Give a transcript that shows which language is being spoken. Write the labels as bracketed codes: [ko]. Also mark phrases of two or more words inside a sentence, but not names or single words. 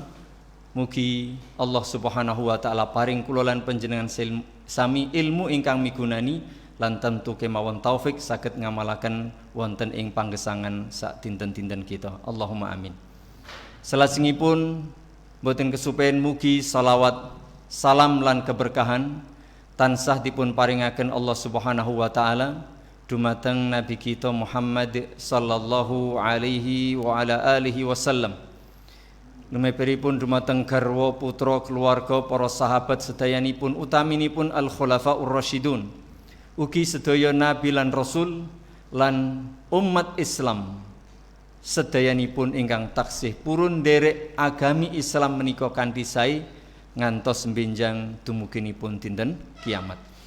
[jv] Mugi Allah [ar] سبحانه وتعالى [jv] paring kula lan panjenengan sami ilmu ingkang migunani lan tentu kemawon taufik saged ngamalaken wonten ing panggesangan sak dinten-dinten kita. [ar] اللهم آمين. [jv] Salajengipun boten kesupen mugi salawat, salam lan keberkahan tansah dipun paringaken Allah [ar] سبحانه وتعالى [jv] dumateng Nabi kita Muhammad [ar] صلى الله عليه وعلى آله وسلم. [jv] Lumeperipun dumateng garwa putra keluarga para sahabat sedayanipun utaminipun [ar] الخلفاء الراشدون. [jv] Ugi sedaya nabi lan rasul lan umat Islam sedayanipun ingkang taksih purun derek agami Islam menika kanthi sae ngantos benjang dumuginipun dinten kiamat.